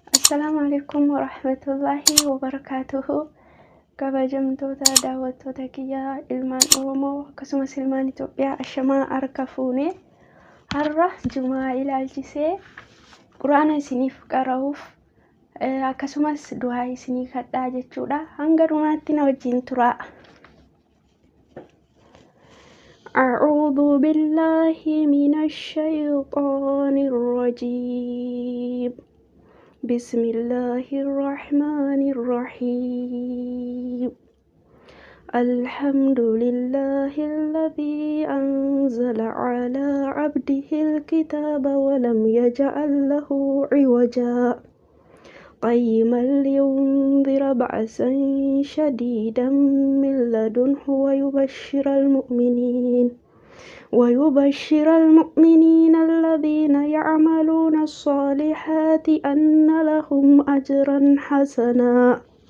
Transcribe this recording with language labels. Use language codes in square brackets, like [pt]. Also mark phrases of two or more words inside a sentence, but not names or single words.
[ar] السلام عليكم ورحمة الله وبركاته. [om] kabajamtoota daawwattoota kiyyaa ilmaan Oromoo akkasumas ilmaan Itoophiyaa ashamaa harka fuune har'a Jumaa ilaalchisee Quraana isiniif qara'uuf akkasumas du'aa isinii kadhaa jechuudha. Hanga dhumaatti na wajjin turaa. [ar] أعوذ بالله من الشيطان الرجيم. بسم الله الرحمن الرحيم. الحمد لله الذي أنزل على عبده الكتاب ولم يجعل له عوجا قيما لينذر بأسا شديدا من لدنه ويبشر المؤمنين الذين يعملون الصالحات أن لهم أجرا حسنا